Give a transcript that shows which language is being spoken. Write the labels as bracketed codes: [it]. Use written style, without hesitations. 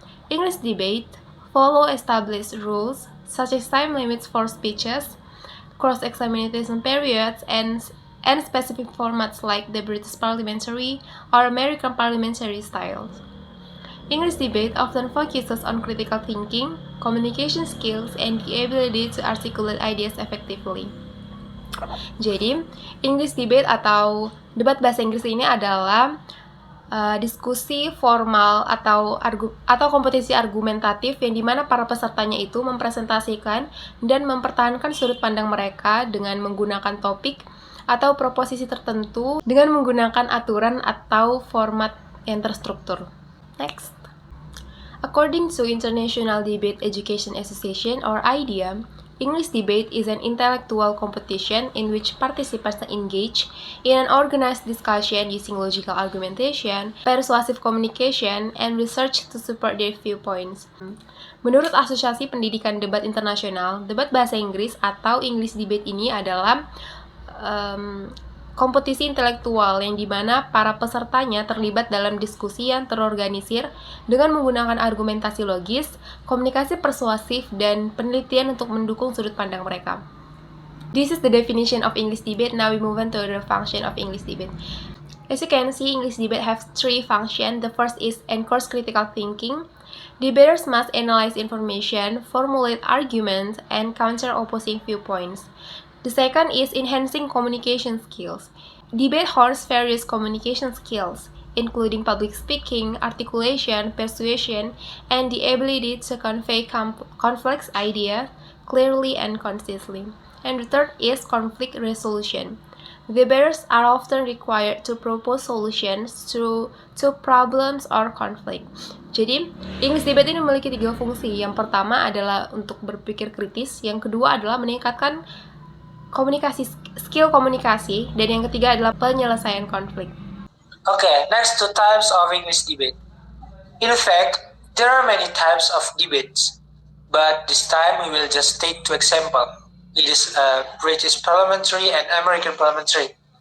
[en] English debate follow established rules such as time limits for speeches, cross-examination periods, and specific formats like the British parliamentary or American parliamentary styles. English debate often focuses on critical thinking, communication skills, and the ability to articulate ideas effectively. [id] Jadi, English debate atau debat bahasa Inggris ini adalah diskusi formal atau kompetisi argumentatif yang dimana para pesertanya itu mempresentasikan dan mempertahankan sudut pandang mereka dengan menggunakan topik atau proposisi tertentu dengan menggunakan aturan atau format yang terstruktur. [en] Next. According to International Debate Education Association or IDEA, English debate is an intellectual competition in which participants engage in an organized discussion using logical argumentation, persuasive communication, and research to support their viewpoints. [id] Menurut Asosiasi Pendidikan Debat Internasional, debat bahasa Inggris atau English debate ini adalah kompetisi intelektual yang dimana para pesertanya terlibat dalam diskusi yang terorganisir dengan menggunakan argumentasi logis, komunikasi persuasif, dan penelitian untuk mendukung sudut pandang mereka. [en] This is the definition of English debate. Now we move on to the function of English debate. As you can see, English debate has 3 functions. The first is encourage critical thinking. Debaters must analyze information, formulate arguments, and counter opposing viewpoints. The second is enhancing communication skills. Debate hones various communication skills, including public speaking, articulation, persuasion, and the ability to convey complex ideas clearly and concisely. And the third is conflict resolution. Debaters are often required to propose solutions to problems or conflict. [id] Jadi, English debate ini memiliki 3 fungsi. Yang pertama adalah untuk berpikir kritis, yang kedua adalah meningkatkan skill komunikasi, dan yang ketiga adalah penyelesaian konflik. [en] Okay, next 2 types of English debate. In fact, there are many types of debates, but this time we will just take 2 examples. It is British parliamentary and American parliamentary.